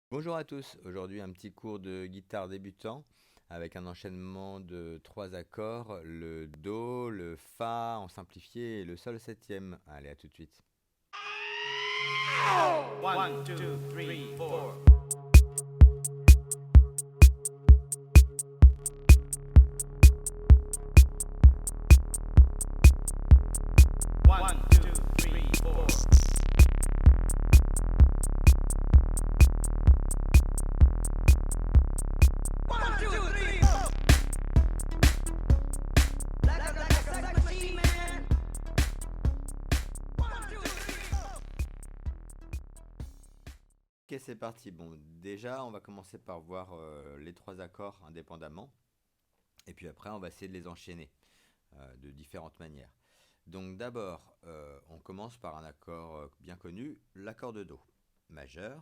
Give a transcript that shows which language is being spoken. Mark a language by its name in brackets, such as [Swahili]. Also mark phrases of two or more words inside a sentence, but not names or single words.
[French] Bonjour à tous, aujourd'hui un petit cours de guitare débutant avec un enchaînement de trois accords, le Do, le Fa en simplifié et le Sol septième. Allez, à tout de suite. [English] One, two, three, four. One, two, three, four. One, two, three, four. Like a machine man. One, two, three, four. [French] Ok, c'est parti. Bon, déjà, on va commencer par voir les trois accords indépendamment. Et puis après, on va essayer de les enchaîner de différentes manières. Donc d'abord, on commence par un accord bien connu, l'accord de Do majeur.